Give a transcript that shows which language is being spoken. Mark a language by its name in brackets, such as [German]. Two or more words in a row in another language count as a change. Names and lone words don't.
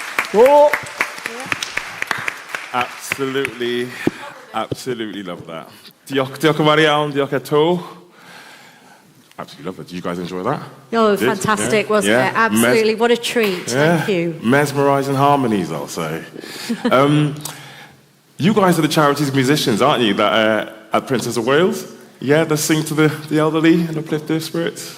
[English] Whoa. Absolutely love that. [Welsh] Diolch yn fawr iawn, diolch eto. [English] Absolutely love it. Did you guys enjoy that? Oh, fantastic, wasn't it? Absolutely, what a treat. Thank you. Mesmerising harmonies, I'll say. You guys are the charity's musicians, aren't you, that at Princess of Wales? Yeah, that sing to the elderly and uplift their spirits.